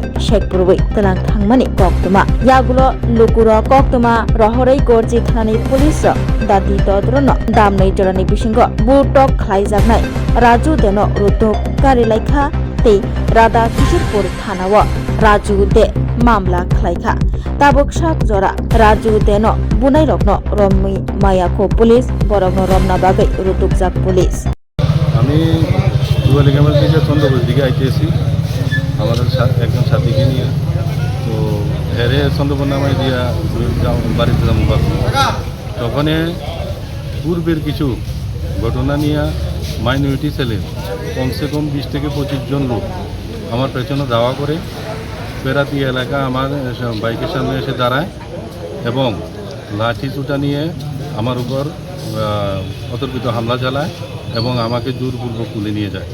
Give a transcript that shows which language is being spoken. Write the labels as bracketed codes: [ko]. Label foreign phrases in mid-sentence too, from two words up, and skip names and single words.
[trp] शेखपुरबै तलां थांमानि ककतमा यागुलो लुकुरो ककतमा रहरै गरजी थानानि पुलिस दाति तद्रनो दामनै जरानि बिसिंग बुटक ख्लाइजागनाय राजु देनो रुतुक कारिलाइखा ते राधा किशोरपुर थानावो राजु दे मामला ख्लाइखा ताबुकसाक जरा राजु देनो बुनाय रगनो रमि मायाको पुलिस बरगनो रमना बागै रुतुकजाक पुलिस [bn] আমি দুয়ালি গ্রামের দিকে চন্দ্রপুরের দিকে আইতেছি আমাদের একজন সাথীকে নিয়ে তো হেরে চন্দ্রপুর নামাই দিয়া বাড়িতে যাবো তখনে পূর্বের কিছু ঘটনা নিয়ে মাইনরিটি সেলের কমসে কম 20 থেকে 25 জন লোক আমার পেছনে দাওয়া করে পেরাতি এলাকা আমার বাইকের সামনে এসে দাঁড়ায় এবং লাঠি চুটা নিয়ে আমার উপর অতর্কিত হামলা চালায় এবং আমাকে জোরপূর্বক তুলে নিয়ে যায়।